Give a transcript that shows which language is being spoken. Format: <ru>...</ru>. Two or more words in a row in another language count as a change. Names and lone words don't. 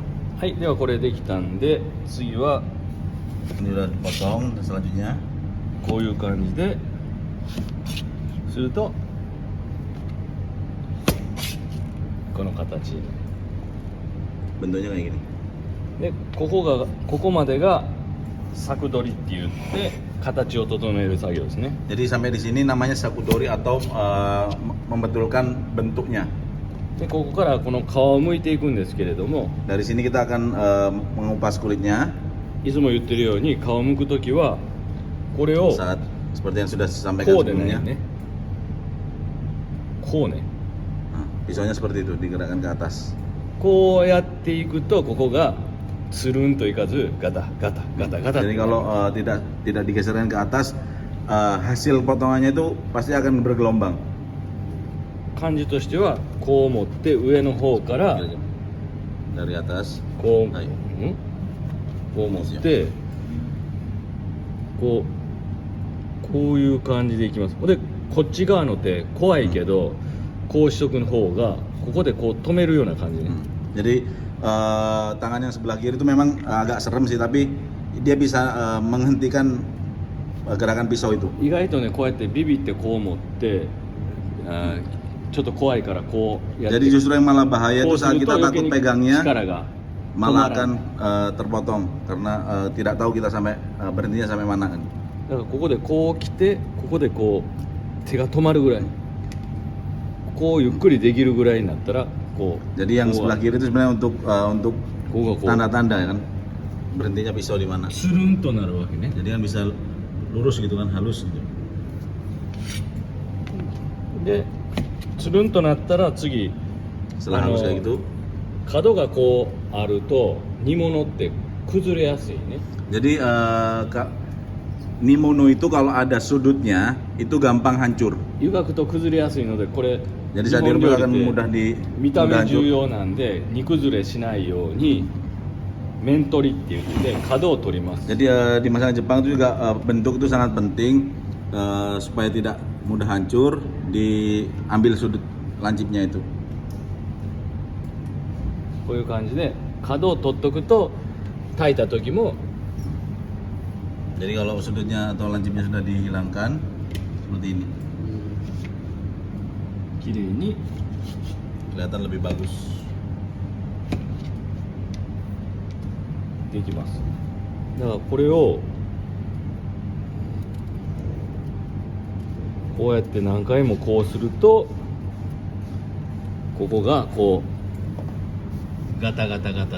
<ja>はい、ではこれできたんで次は</ja> <id>Ini udah dipotong, dan selanjutnya</id> <ja>こういう感じでするとこの形</ja> <id>bentuknya kayak gini.</id> <ja>でここまでが柵取りって言って形を整える作業ですね。</ja> <id>Jadi sampai di sini namanya sakudori atau membetulkan bentuknya.</id> <ja>でここからこの皮を剥いていくんですけれども、</ja> <id>Dari sini kita akan mengupas kulitnya.</id> <ja>いつも言ってるように皮を剥くときはこれを</ja> <id>Saat seperti yang sudah disampaikan</id> <ja>こうでない</ja> <id>sebelumnya.</id> <ja>ね、こうね、</ja> <id>Nah, pisaunya seperti itu digerakkan ke atas.</id> <ja>こうやっていくとここがつるんといかずガタガタガタガタって</ja> <id>Jadi kalau tidak digeserkan ke atas, hasil potongannya itu pasti akan bergelombang.</id> <ja>感じとしてはこう持って上の方から</ja> <id>Dari atas.</id> <ja>こう、はいこう持ってこういう感じでいきます。でこっち側の手怖いけど、こうしとくの方がここでこう止めるような感じね。</ja> <id>Jadi tangan yang sebelah kiri itu memang agak serem sih, tapi dia bisa menghentikan gerakan pisau itu.</id> <ja>意外とねこうやってビビってこう持ってちょっと怖いからこうやって</ja> <id>Jadi justru yang malah bahaya</id> <ja>こ</ja> <id>itu</id> <ja>うす</ja> <id>saat</id> <ja>る</ja> <id>kita</id> <ja>と余計</ja> <id>takut</id> <ja>に</ja> <id>pegangnya</id> <ja>力が</ja> <id>malah akan terpotong karena tidak tahu kita sampai berhentinya sampai mana kan.</id> <ja>だからここでこう来てここでこう手が止まるぐらいこうゆっくりできるぐらいになったらこう</ja> <id>Jadi yang</id> <ja>こう</ja> <id>sebelah kiri itu sebenarnya untuk</id> <ja>こうがこう</ja> <id>tanda-tanda ya kan berhentinya pisau di mana.</id> <ja>つるんとなるわけね。</ja> <id>Jadi kan bisa lurus gitu kan, halus gitu.</id> <ja>でつるんとなったら次</ja> <id>Setelah halus kayak gitu,</id> <ja>角がこうあると煮物って崩れやすいね。</ja> <id>jadi Nimono itu kalau ada sudutnya itu gampang hancur.</id> <ja>湯がくと崩れやすいのでこれ</ja> <id>Jadi</id> <ja>日</ja> <id>saat</id> <ja>本</ja> <id>direbus</id> <ja>料</ja> <id>akan</id> <ja>理っ</ja> <id>mudah</id> <ja>て</ja> <id>di</id> <ja>見た</ja> <id>mudah</id> <ja>目重</ja> <id>hancur.</id> <ja>要なんで煮崩れしないように面取りって言って角を取ります。</ja> <id>Jadi di masakan Jepang itu juga bentuk itu sangat penting supaya tidak mudah hancur, diambil sudut lancipnya itu.</id> <ja>こういう感じで角を取っとくと炊いた時も</ja> <id>Jadi kalau sudutnya atau lancipnya sudah dihilangkan seperti ini,</id> <ja>綺麗に</ja> <id>kelihatan lebih bagus.</id> <ja>できます。だからこれをこうやって何回もこうするとここがこうガタガタガタって</ja>